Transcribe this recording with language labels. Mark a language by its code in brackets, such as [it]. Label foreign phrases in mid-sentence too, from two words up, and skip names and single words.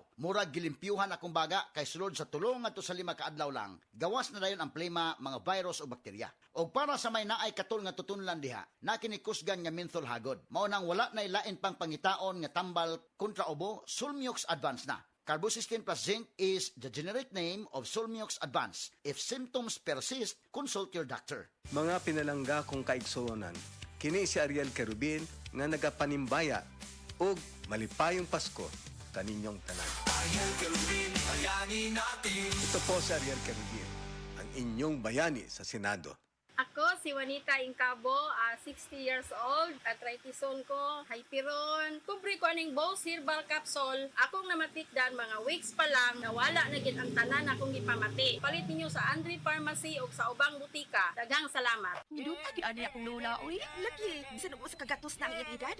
[ceb] Murag gilimpyuhan akong baga kay sulod sa tulong ngadto sa 5 kaadlaw lang. Gawas na dayon ang plema, mga virus o bakterya. O para sa may naay katul nga tutunlan diha, na kinikusgan nga menthol hagod. Mao nang wala na ilain pang pangitaon nga tambal kontra ubo, Sulmiox Advanced na. [en] Carbocysteine plus zinc is the generic name of Sulmiox Advanced. If symptoms persist, consult your doctor. [ceb] Mga pinalangga kong kaigsuonan, kini si Ariel Kerubin nga nagapanimbaya og malipayong Pasko kaninyong tanan. [tl] Ariel Kerubin, bayani natin. Ito po si Ariel Kerubin, ang inyong bayani sa Senado. [ceb] Ako, si Juanita Incabo, [en] 60 years old. [ceb] Arthritis-on ko, hyperon. Kubre ko aning Bose Herbal Capsule. Akong namatikdan mga weeks pa lang, nawala na gid ang tanan akong gipamati. Palit ninyo sa Andre Pharmacy o sa ubang butika. Daghang salamat. Niduta di ani akong lola, oy. Lagi, bisan sa kagatos na ang iyang edad.